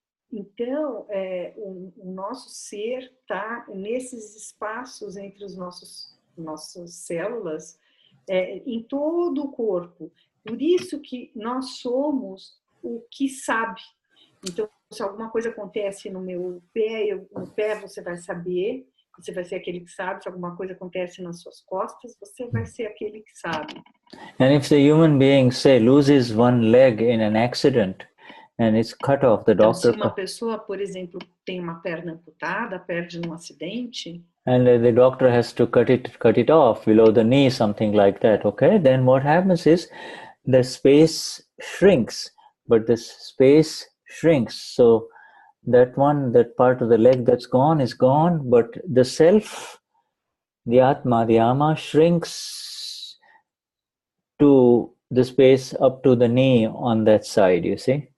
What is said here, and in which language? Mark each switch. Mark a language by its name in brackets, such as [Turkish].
[Portuguese] Então, o nosso ser está nesses espaços entre os nossas células, em todo o corpo. Por isso que nós somos o que sabe. Então, se alguma coisa acontece no meu pé, no pé você vai saber Você vai ser aquele que sabe. Se alguma coisa acontece nas suas costas, você vai ser aquele que sabe. [English] And if the human being, say, loses one leg in an accident and it's cut off, the [Portuguese] Então, se [English] doctor... [Portuguese] uma pessoa, por exemplo, tem uma perna amputada, perde num acidente... [English] And the doctor has to cut it off below the knee, something like that, okay? Then what happens is the space shrinks, but the space shrinks. So that part of the leg that's gone is gone, but the self, the Atma, the Ama, shrinks to the space up to the knee on that side, you see?